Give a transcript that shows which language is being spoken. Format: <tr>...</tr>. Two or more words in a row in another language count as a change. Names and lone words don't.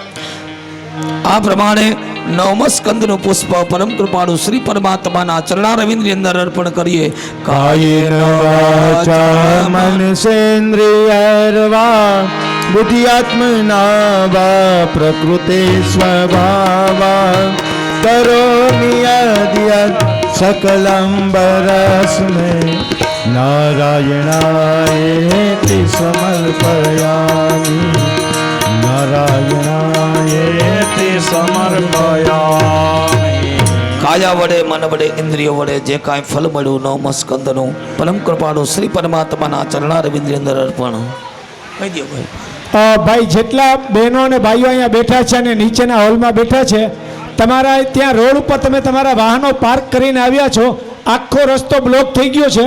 <gu>આ પ્રમાણે 9મા સ્કંદનું પુષ્પ પરમ કૃપાળુ શ્રી પરમાત્માના ચરણારવિંદની અંદર અર્પણ કરીએ.</gu> <sa>कायेन वाचा मनसेन्द्रियर्वा बुद्ध्यात्मना वा प्रकृते स्वभावा करोमि यद् सकलं परस्मै नारायणायेति समर्पयामि नारायणायेति समर्पयामि.</sa> <gu>કાયા વડે, મન વડે, ઇન્દ્રિયો વડે જે કાંઈ ફલ મળ્યું 9મા સ્કંદનું પરમ કૃપાળુ શ્રી પરમાત્માના ચરણારવિંદની અંદર અર્પણ કહી દો. ભાઈ જેટલા બહેનો અને ભાઈઓ અહીંયા બેઠા છે અને નીચેના હોલમાં બેઠા છે, તમારા ત્યાં રોડ ઉપર તમે તમારા વાહનો પાર્ક કરીને આવ્યા છો, આખો રસ્તો બ્લોક થઈ ગયો છે.</gu>